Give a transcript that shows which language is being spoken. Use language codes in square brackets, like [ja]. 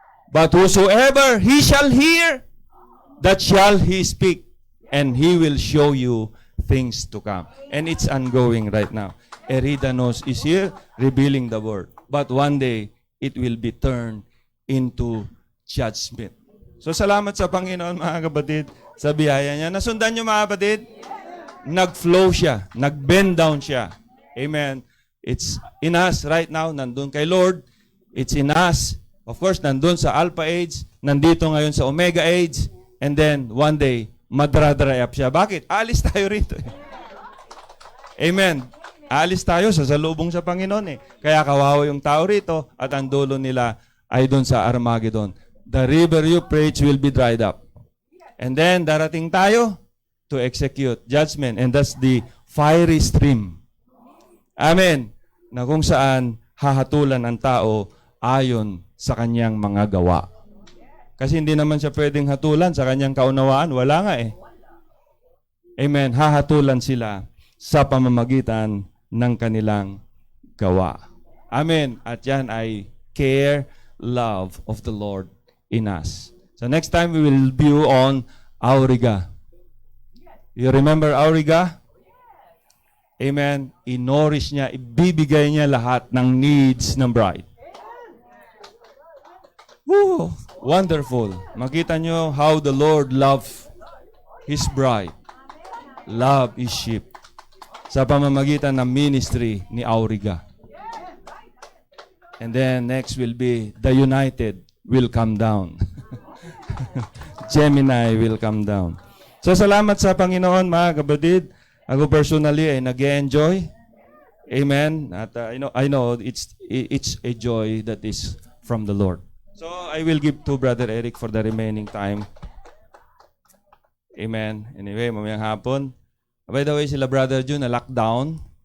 [en] But whosoever He shall hear, that shall He speak. And He will show you things to come. And it's ongoing right now. Eridanos is here, revealing the word. But one day, it will be turned into judgment. [tl] So salamat sa Panginoon, mga kapatid, sa biyaya niya. Nasundan niyo, mga kapatid? Nag-flow siya. [en] Nag-bend down siya. Amen. It's in us right now. [tl] Nandun kay Lord. [en] It's in us. Of course, [tl] nandun sa Alpha Age. Nandito ngayon sa Omega Age. [en] And then, one day, [tl] madra-dry up siya. Bakit? Alis tayo rito. Amen. Alis tayo sa salubong sa Panginoon eh. Kaya kawawa yung tao rito at ang dulo nila ay doon sa Armageddon. [en] The river Euphrates will be dried up. And then, [tl] darating tayo [en] to execute judgment. And that's the fiery stream. Amen. [tl] Na kung saan hahatulan ang tao ayon sa kanyang mga gawa. Kasi hindi naman siya pwedeng hatulan sa kanyang kaunawaan. Wala nga eh. Amen. Hahatulan sila sa pamamagitan ng kanilang gawa. Amen. At yan ay [en] care, love of the Lord in us. So next time we will view on Auriga. You remember Auriga? Amen. [tl] Inorish niya, ibibigay niya lahat ng needs ng bride. [en] Woo! Wonderful. [tl] Makita nyo [en] how the Lord loves His bride. Love His sheep. [tl] Sa pamamagitan ng ministry ni Auriga. [en] And then next will be the United will come down. Gemini will come down. [tl] So salamat sa Panginoon, mga kapatid. Ako personally ay nag-enjoy. Amen. [en] At I know it's a joy that is from the Lord. So I will give to Brother Eric for the remaining time. Amen. Anyway, [tl] mamayang hapon. [en] By the way, [tl] sila Brother June na [en] lockdown.